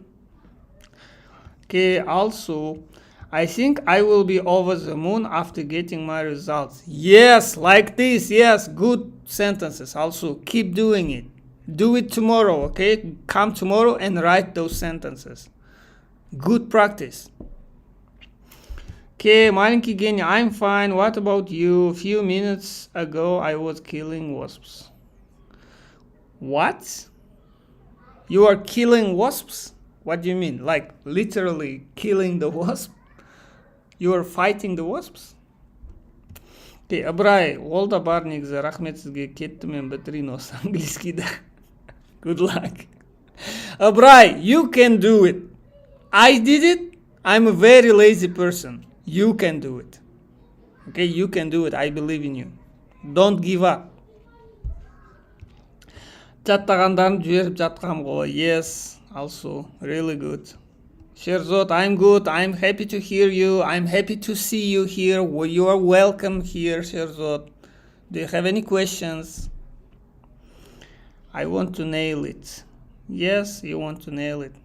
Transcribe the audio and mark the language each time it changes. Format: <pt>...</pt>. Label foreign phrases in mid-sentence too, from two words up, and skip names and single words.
<en>Okay, also, I think I will be over the moon after getting my results. Yes, like this, yes, good sentences. Also, keep doing it. Do it tomorrow, okay? Come tomorrow and write those sentences. Good practice.</en> <ru>Okay, маленький гений,</ru> <en>I'm fine. What about you? A few minutes ago, I was killing wasps. What? You are killing wasps? What do you mean? Like literally killing the wasp? You are fighting the wasps? Okay, Abrai,</en> <kk>ол да бар негізі, рахмет сізге, кетті мен бітірейін осы английскийді.</kk> <en>Good luck. Abrai, you can do it. I did it. I'm a very lazy person. You can do it. Okay, you can do it. I believe in you. Don't give up.</en> <kk>Жаттағандарын жіберіп жатқам ғой.</kk> <en>Yes, also really good. Sherzod, I'm good. I'm happy to hear you. I'm happy to see you here. You are welcome here, Sherzod. Do you have any questions? I want to nail it. Yes, you want to nail it.</en>